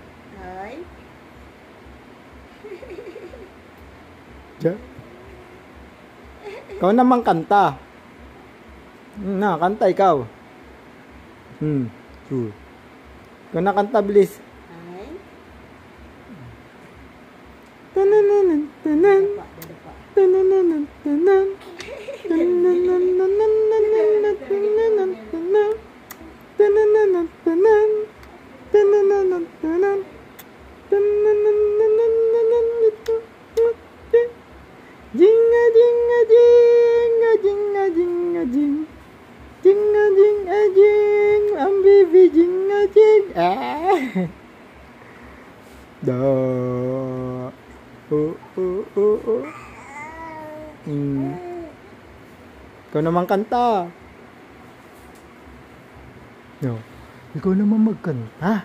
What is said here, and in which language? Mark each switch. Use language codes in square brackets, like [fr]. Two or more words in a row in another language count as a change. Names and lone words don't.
[tl] Ikaw naman kanta. Na, kanta ikaw. Sure. Ikaw na kanta, bilis. Tananan, tanan. Tananan, tanan. Tananan, tanan. Tananan, tanan. Tananan, tanan. Tananan, tanan. Tananan, tanan. Jinga, jinga, jinga, jinga, jinga, jing. Jinga, jinga, jing. Ang bibi, jinga, jing. Ah. Dah. Oh. Ikaw naman kanta. No. Ikaw naman magkanta.